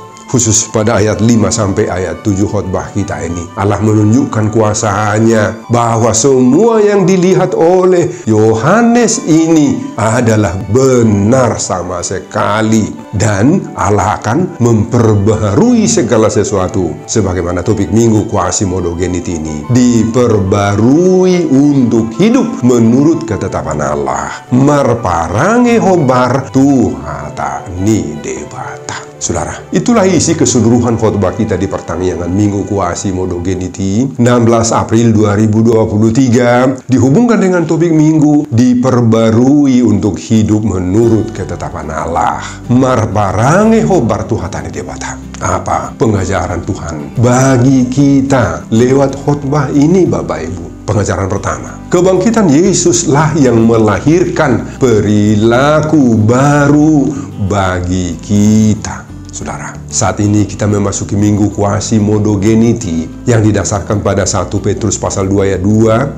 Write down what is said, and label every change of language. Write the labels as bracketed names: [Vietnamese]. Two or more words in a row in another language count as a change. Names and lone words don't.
[Indonesian] Khusus pada ayat 5 sampai ayat 7 khotbah kita ini, Allah menunjukkan kuasa-Nya bahwa semua yang dilihat oleh Yohanes ini adalah benar sama sekali, dan Allah akan memperbaharui segala sesuatu. Sebagaimana topik Minggu Quasimodo-Geniti ini diperbarui untuk hidup menurut ketetapan Allah. [Batak Toba] Marparange hobar tuhata ni debata. [Indonesian] Saudara, itulah isi keseluruhan khotbah kita di pertanggungan Minggu Quasimodo-Geniti 16 April 2023, dihubungkan dengan topik Minggu diperbarui untuk hidup menurut ketetapan Allah. [Batak Toba] Marparange hobar tuhatani debata. [Indonesian] Apa pengajaran Tuhan bagi kita lewat khotbah ini, Bapak Ibu? Pengajaran pertama, kebangkitan Yesuslah yang melahirkan perilaku baru bagi kita. Saudara, saat ini kita memasuki Minggu Quasimodo-Geniti yang didasarkan pada 1 Petrus pasal 2 ayat 2.